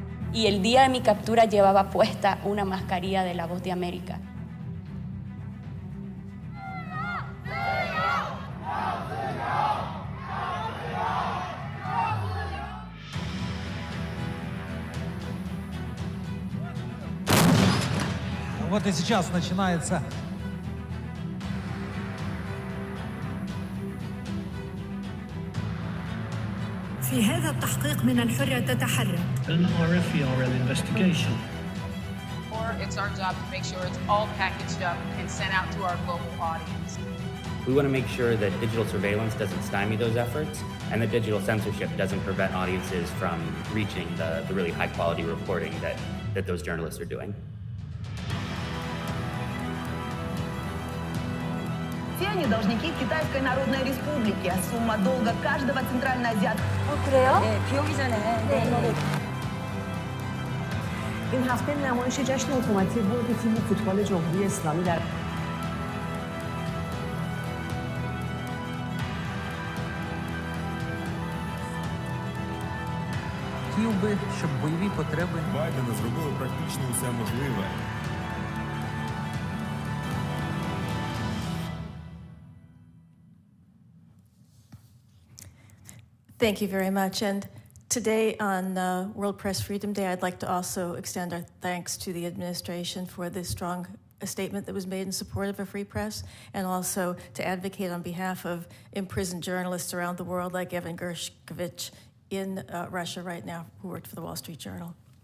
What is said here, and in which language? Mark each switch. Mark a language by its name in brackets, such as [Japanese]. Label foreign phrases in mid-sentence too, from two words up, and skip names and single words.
[Spanish] y el día de mi captura llevaba puesta una mascarilla de La Voz de América. [Russian] Вот и сейчас начинается [Arabic] في هذا التحقيق من الحرة تتحرك. [English] An RFERL investigation. Or it's our job to make sure it's all packaged up and sent out to our global audience. We want to make sure that digital surveillance doesn't stymie those efforts and that digital censorship doesn't prevent audiences from reaching the really high quality reporting that those journalists are doing. [Russian] Все они должники Китайской Народной Республики, а сумма долга каждого центральноазиатского. [Korean] 그래요? 네, 비 오기 전에. 네. [Persian] این هفته نمایش جشن حکومتی برد تیم فوتبال جمهوری اسلامی در [Ukrainian] хотів би, щоб бойові потреби Байдена зробили практично усе можливе. [English] Thank you very much. And today on World Press Freedom Day, I'd like to also extend our thanks to the administration for this strong statement that was made in support of a free press, and also to advocate on behalf of imprisoned journalists around the world like Evan Gershkovich in Russia right now, who worked for the Wall Street Journal.